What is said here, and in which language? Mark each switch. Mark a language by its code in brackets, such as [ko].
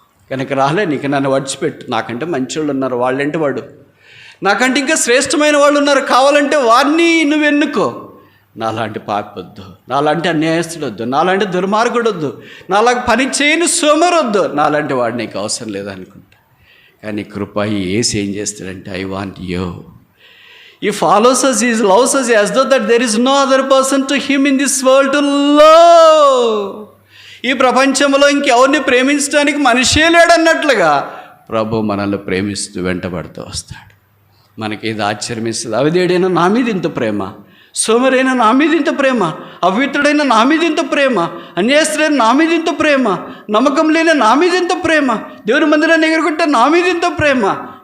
[te] కనుక రాలే, నీకు నన్ను విడిచిపెట్టు, నాకంటే మంచోళ్ళు ఉన్నారు, వాళ్ళంటే వాడు, నాకంటే ఇంకా శ్రేష్టమైన వాళ్ళు ఉన్నారు, కావాలంటే వారిని నువ్వు ఎన్నుకో. నాలాంటి పాపొద్దు, నాలాంటి అన్యాయస్తుడు వద్దు, నాలాంటి దుర్మార్గుడు వద్దు, నాలాగా పని చేయని సోమరొద్దు, నాలాంటి వాడు నీకు అవసరం లేదనుకుంటా. కానీ కృప యేసు ఏం చేస్తాడంటే, [en] I want you. He follows us, he loves us as though that there is no other person to him in this world to love. [te] ఈ ప్రపంచంలో ఇంకెవరిని ప్రేమించడానికి మనిషే లేడన్నట్లుగా ప్రభు మనల్ని ప్రేమిస్తూ వెంటబడుతూ వస్తాడు. మనకి ఇది ఆశ్చర్యమిస్తుంది. అవిధేయుడైన నా మీద ఇంత ప్రేమ, సోమరైన నా మీద ఇంత ప్రేమ, అపవిత్రుడైన నా మీద ఇంత ప్రేమ, అన్యాయస్తుడైన నా మీద ఇంత ప్రేమ, నమ్మకం లేని నా మీద ఇంత ప్రేమ, దేవుని మందిరాన్ని ఎగురుకుంటే నా మీద ఇంత ప్రేమ.